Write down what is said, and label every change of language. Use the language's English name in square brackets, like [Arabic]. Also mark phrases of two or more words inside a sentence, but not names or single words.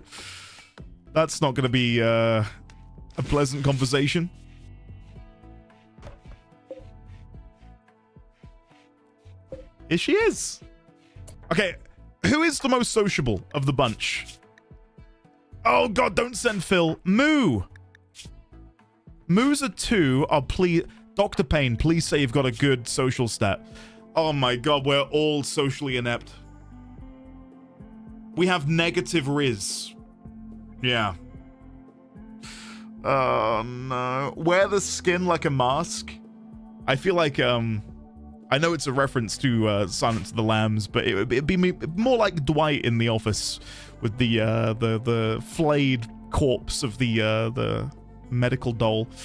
[English] That's not going to be a pleasant conversation. Here she is. Okay, who is the most sociable of the bunch? Oh god, don't send Phil. Moo. Moo's a 2. Oh, please. Dr. Payne, please say you've got a good social stat. Oh my god, we're all socially inept. We have negative Riz. Yeah. Oh no. Wear the skin like a mask. I feel like, I know it's a reference to Silence of the Lambs, but it'd be more like Dwight in The Office with the flayed corpse of the medical doll.